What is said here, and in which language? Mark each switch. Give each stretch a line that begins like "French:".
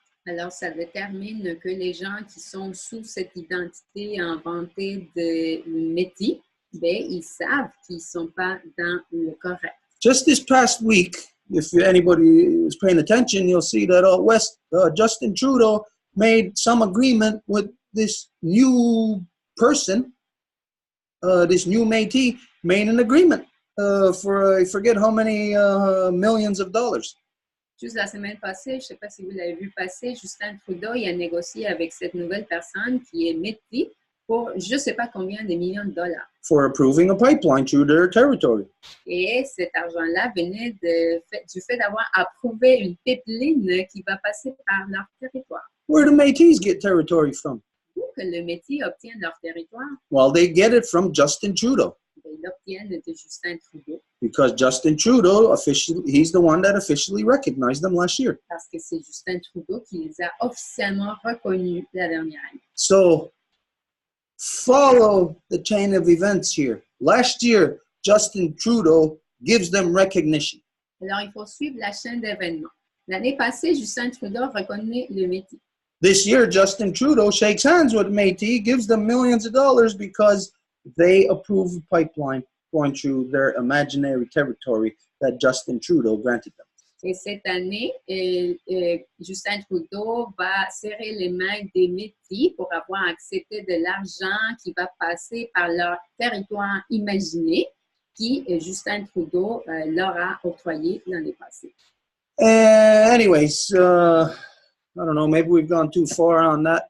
French: Alors, ça détermine que les gens qui sont sous cette identité inventée de métis, ben, ils savent qu'ils ne sont pas dans le correct.
English: Just this past week, if anybody is paying attention, you'll see that out west, Justin Trudeau made some agreement with this new person, this new Métis, made an agreement for I forget how many millions of dollars.
French: Juste la semaine passée, je ne sais pas si vous l'avez vu passer, Justin Trudeau il a négocié avec cette nouvelle personne qui est métis pour je ne sais pas combien de millions de dollars.
English: For approving a pipeline through their territory.
French: Et cet argent-là venait du fait d'avoir approuvé une pipeline qui va passer par leur territoire.
English: Where do Métis get territory from?
French: D'où que le Métis obtient leur territoire?
English: Well, they get it from Justin Trudeau.
French: Ils l'obtiennent de Justin Trudeau.
English: Because Justin Trudeau, he's the one that officially recognized them last year.
French: Parce que c'est Justin Trudeau qui les a officiellement reconnus la dernière année.
English: So, follow the chain of events here. Last year, Justin Trudeau gives them recognition.
French: Alors, il faut suivre la chaîne d'événements. L'année passée, Justin Trudeau reconnaît le Métis.
English: This year, Justin Trudeau shakes hands with Métis, gives them millions of dollars because they approve a pipeline going through their imaginary territory that Justin Trudeau granted them.
French: Et cette année, Justin Trudeau va serrer les mains des Métis pour avoir accepté de l'argent qui va passer par leur territoire imaginé qui Justin Trudeau leur a octroyé l'année passée.
English: Anyways, I don't know, maybe we've gone too far on that.